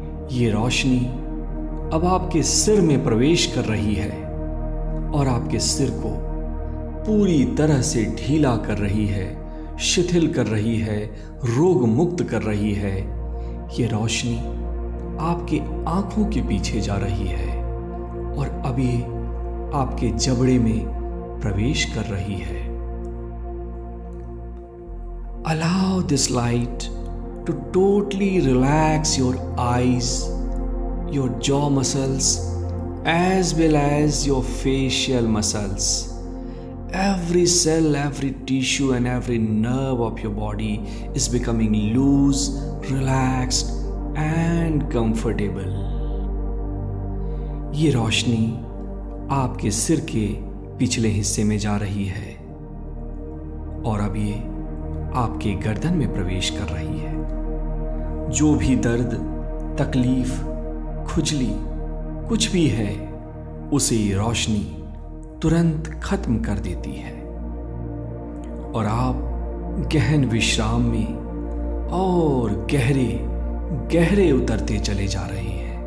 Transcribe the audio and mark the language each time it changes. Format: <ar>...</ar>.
<hi>ये रोशनी अब आपके सिर में प्रवेश कर रही है और आपके सिर को पूरी तरह से ढीला कर रही है, शिथिल कर रही है, रोग मुक्त कर रही है। ये रोशनी आपके आंखों के पीछे जा रही है और अब ये आपके जबड़े में प्रवेश कर रही है।</hi> <en>Allow this light to totally relax your eyes, your jaw muscles, as well as your facial muscles. Every cell, every tissue, and every nerve of your body is becoming loose, relaxed, and comfortable.</en> <hi>ये रोशनी आपके सिर के पिछले हिस्से में जा रही है और अब ये आपके गर्दन में प्रवेश कर रही है। जो भी दर्द, तकलीफ, खुजली कुछ भी है उसे ये रोशनी तुरंत खत्म कर देती है और आप गहन विश्राम में और गहरे गहरे उतरते चले जा रहे हैं।</hi>